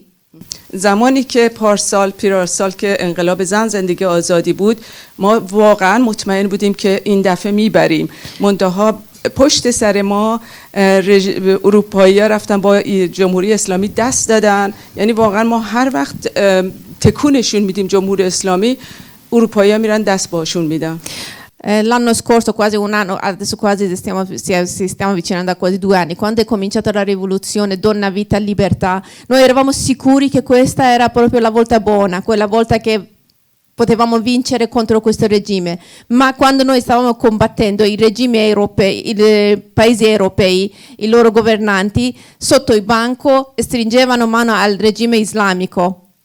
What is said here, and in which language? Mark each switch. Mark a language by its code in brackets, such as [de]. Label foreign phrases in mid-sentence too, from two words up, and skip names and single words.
[fa] زمانی که پیرارسال که انقلاب زن زندگی آزادی بود، ما واقعا مطمئن بودیم که این دفعه میبریم. منتها پشت سر ما اروپایی ها رفتن با جمهوری اسلامی دست dadان. یعنی واقعا ما هر وقت تکونشون میدیم جمهوری اسلامی، اروپایی ها میرن دست باشون میدن. [it] L'anno scorso, quasi un anno, adesso quasi si stiamo avvicinando a quasi 2 anni, quando è cominciata la rivoluzione Donna, Vita, Libertà, noi eravamo sicuri che questa era proprio la volta buona, quella volta che potevamo vincere contro questo regime, ma quando noi stavamo combattendo i regimi europei, i paesi europei, i loro governanti, sotto il banco stringevano mano al regime islamico.